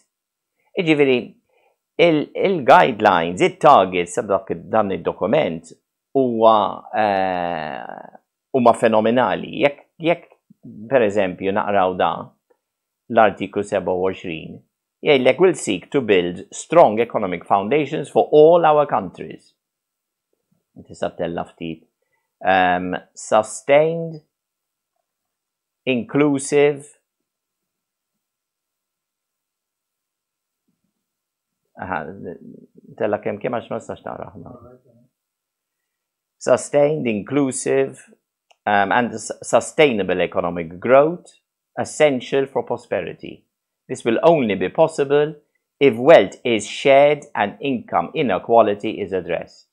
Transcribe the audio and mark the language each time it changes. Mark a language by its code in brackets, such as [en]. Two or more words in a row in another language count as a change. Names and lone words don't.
[mt] Jiġifieri il-guidelines, it-targets dan id-dokument huma fenomenali. Jekk pereżempju naqraw l-artiklu 27, jgħidlek [en] will seek to build strong economic foundations for all our countries. [mt] Tista' tella ftit. [en] Sustained, inclusive, [mt] tella kemm għax ma nistax tara. [en] Sustained, inclusive, and sustainable economic growth, essential for prosperity. This will only be possible if wealth is shared and income inequality is addressed.